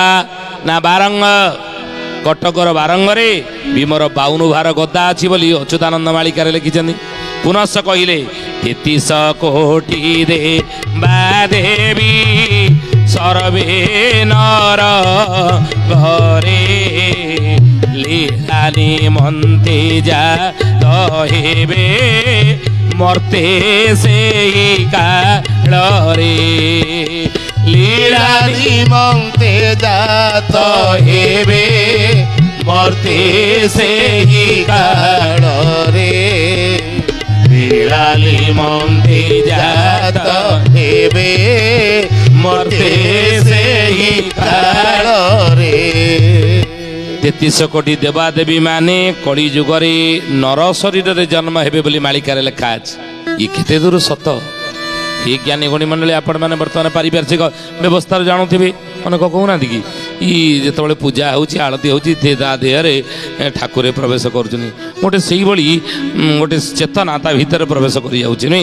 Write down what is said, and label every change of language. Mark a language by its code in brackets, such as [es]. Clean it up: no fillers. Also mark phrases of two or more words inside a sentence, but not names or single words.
[or] ନା ବାରଙ୍ଗ, କଟକର ବାରଙ୍ଗରେ ଭୀମର 52 ଭାର ଗଦା ଅଛି ବୋଲି ଅଚ୍ୟୁତାନନ୍ଦ ମାଳିକାରେ ଲେଖିଛନ୍ତି। ପୁନଶ୍ଚ କହିଲେ 33 କୋଟିରେ ବା ଦେବୀ ସର୍ବେ ନର ଘରେ ଲୀଳାନି ମନ୍ତେ ଯା ହେବେ ମର୍ତ୍ତେ ସେଇ କାଳରେ ଲୀଳାନି ମନ୍ତେ ଜାତ ହେବେ ମର୍ତ୍ତେ ସେଇ କାଳରେ ଲୀଳାନି ମନ୍ତେ ଜାତ ହେବେ ମର୍ତ୍ତେ ସେଇ କାଳରେ। 33 କୋଟି ଦେବାଦେବୀ ମାନେ କଳି ଯୁଗରେ ନର ଶରୀରରେ ଜନ୍ମ ହେବେ ବୋଲି ମାଳିକାରେ ଲେଖା ଅଛି। ଇଏ କେତେ ଦୂର ସତ? ଏ ଜ୍ଞାନୀ ଗଣୀ ମଣ୍ଡଳୀ ଆପଣମାନେ ବର୍ତ୍ତମାନ ପାରିପାର୍ଶ୍ୱିକ ବ୍ୟବସ୍ଥାରେ ଜାଣୁଥିବେ। ଅନେକ କହୁନାହାନ୍ତି କି ଇ ଯେତେବେଳେ ପୂଜା ହେଉଛି ଆଳତି ହେଉଛି ତା ଦେହରେ ଠାକୁରେ ପ୍ରବେଶ କରୁଛନ୍ତି, ଗୋଟେ ସେଇଭଳି ଗୋଟେ ଚେତନା ତା ଭିତରେ ପ୍ରବେଶ କରିଯାଉଛି ନୁହେଁ।